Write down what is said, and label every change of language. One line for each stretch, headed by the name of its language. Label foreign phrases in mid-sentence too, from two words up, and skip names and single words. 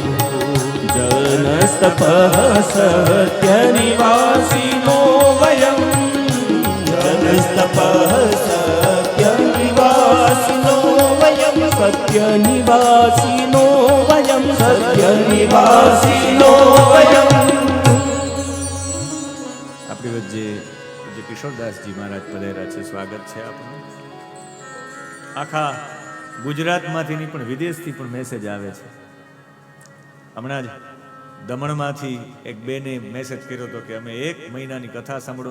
Sanskrit: जनस्तपः सत्यनिवासिनो वयम् जनस्तपः सत्यनिवासिनो वयं सत्यनिवासिनो वयं सत्यनिवासिनो वयं
Gujarati: આપણી વચ્ચે જે કિશોરદાસજી મહારાજ પધાર્યા છે, સ્વાગત છે આપનું. આખા ગુજરાતમાંથી નહીં પણ વિદેશથી પણ મેસેજ આવે છે. હમણાં જ દમણમાંથી એક બેને મેસેજ કર્યો હતો કે અમે 1 મહિનાની કથા સાંભળો.